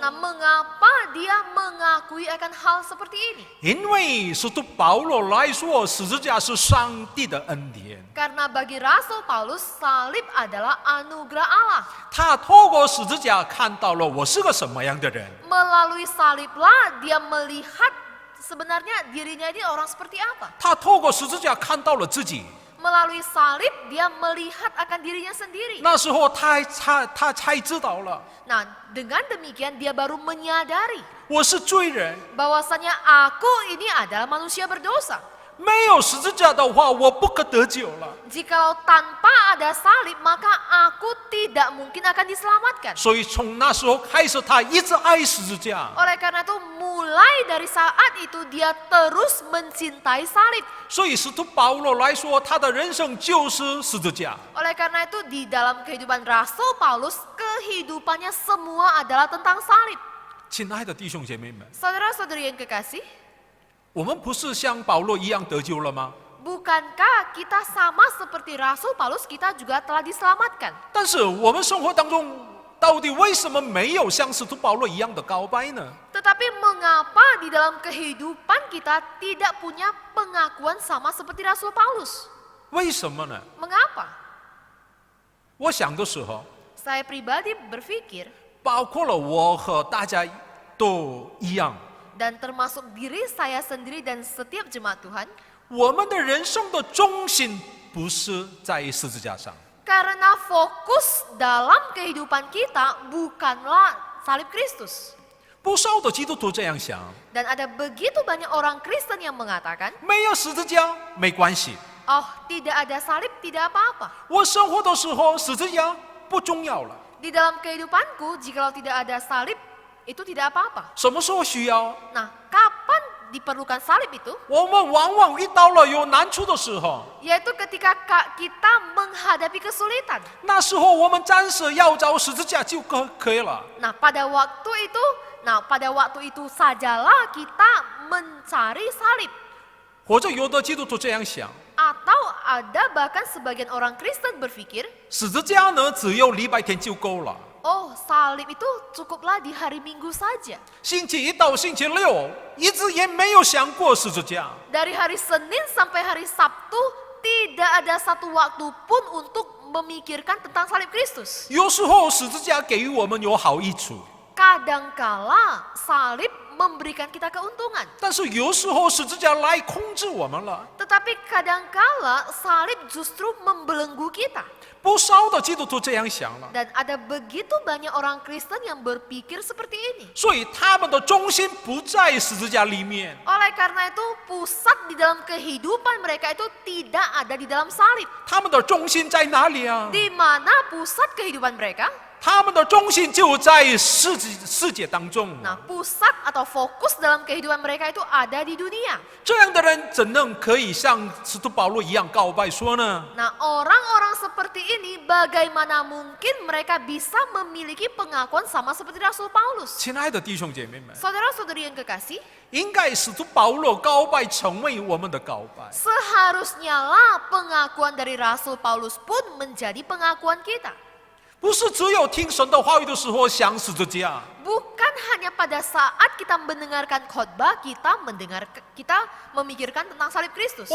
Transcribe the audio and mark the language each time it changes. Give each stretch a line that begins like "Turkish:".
Indonesian: Nah, mengapa dia mengakui akan hal seperti ini?
Chinese: 因为使徒保罗来说，十字架是上帝的恩典。
Indonesian: Karena bagi Rasul Paulus, salib adalah anugerah Allah.
Chinese: 他透过十字架看到了我是个什么样的人。
Indonesian: Melalui saliblah dia melihat sebenarnya dirinya ini orang seperti apa.
Chinese: 他透过十字架看到了自己。
Indonesian: Melalui salib dia melihat akan dirinya sendiri.
Chinese: 那时候他才知道了，
Indonesian: Nah, dengan demikian dia baru menyadari
Chinese: 我是罪人，
Indonesian: bahwasanya aku ini adalah manusia berdosa.
Chinese: 没有十字架的话，我不可得救了。
Indonesian: Jikalau tanpa ada salib, maka aku tidak mungkin akan diselamatkan.
Chinese: 所以从那时候开始，他一直爱十字架。
Indonesian: Oleh karena itu, mulai dari saat itu dia terus mencintai salib.
Chinese: 所以使徒保罗来说，他的人生就是十字架。
Indonesian: Oleh karena itu, di dalam kehidupan Rasul Paulus, kehidupannya semua adalah tentang salib.
Chinese: 亲爱的弟兄姐妹们，
Indonesian: Saudara-saudari yang kekasih,
Chinese: 我们不是像保罗一样得救了吗？
Indonesian: bukankah kita sama seperti Rasul Paulus, kita juga telah diselamatkan?
Chinese: 但是我们生活当中，到底为什么没有像使徒保罗一样的告白呢？
Indonesian: Tetapi mengapa di dalam kehidupan kita tidak punya pengakuan sama seperti Rasul Paulus?
Chinese: 为什么呢？
Indonesian: Mengapa?
Chinese: 我想的时候，
Indonesian: Saya pribadi berpikir,
Chinese: 包括了我和大家都一样，
Indonesian: dan termasuk diri saya sendiri dan setiap jemaat Tuhan,
Chinese: 我们的人生的中心不是在十字架上。
Indonesian: karena fokus dalam kehidupan kita bukanlah salib Kristus.
Chinese: 不少的基督徒这样想，
Indonesian: Dan ada begitu banyak orang Kristen yang mengatakan,
Chinese: 没有十字架没关系，
Indonesian: oh tidak ada salib tidak apa-apa.
Chinese: 我生活的时候十字架不重要了。
Indonesian: Di dalam kehidupanku, jikalau tidak ada salib, itu tidak apa-apa.
Chinese: 什么时候需要？
Indonesian: Nah, kapan diperlukan salib itu?
Chinese: 我们往往遇到了有难处的时候，
Indonesian: Yaitu ketika kita menghadapi kesulitan.
Chinese: 那时候我们暂时要找十字架就可以了。
Indonesian: Nah, pada waktu itu sajalah kita mencari salib.
Chinese: 或者有的基督徒这样想，
Indonesian: Atau ada bahkan sebagian orang Kristen berpikir,
Chinese: 十字架呢只有礼拜天就够了，
Indonesian: oh salib itu cukuplah di hari Minggu saja.
Chinese: 星期一到星期六一直也没有想过十字架。
Indonesian: Dari hari Senin sampai hari Sabtu tidak ada satu waktu pun untuk memikirkan tentang salib Kristus.
Chinese: 有时候十字架给予我们有好益处，
Indonesian: Kadangkala salib memberikan kita keuntungan.
Chinese: 但是有时候十字架来控制我们了。
Indonesian: Tetapi kadangkala salib justru membelenggu kita.
Chinese: 不少的基督徒这样想了，
Indonesian: Dan ada begitu banyak orang Kristen yang berpikir seperti ini.
Chinese: 所以他们的中心不在十字架里面。
Indonesian: Oleh karena itu, pusat di dalam kehidupan mereka itu tidak ada di dalam salib.
Chinese: 他们的中心在哪里啊？
Indonesian: Di mana pusat kehidupan mereka?
Chinese: 他们的中心就在世界当中。
Indonesian: Nah, pusat atau fokus dalam kehidupan mereka itu ada di dunia.
Chinese: 这样的人怎能可以像使徒保罗一样告白说呢？
Indonesian: Nah, orang-orang seperti ini bagaimana mungkin mereka bisa memiliki pengakuan sama seperti Rasul Paulus?
Chinese: 亲爱的弟兄姐妹们，
Indonesian: Saudara-saudari yang kekasih,
Chinese: 应该使徒保罗告白成为我们的告白。
Indonesian: seharusnya lah pengakuan dari Rasul Paulus pun menjadi pengakuan kita.
Chinese: 不是只有听神的话语的时候想十字架，
Indonesian: Bukan hanya pada saat kita mendengarkan khotbah, kita memikirkan tentang salib Kristus.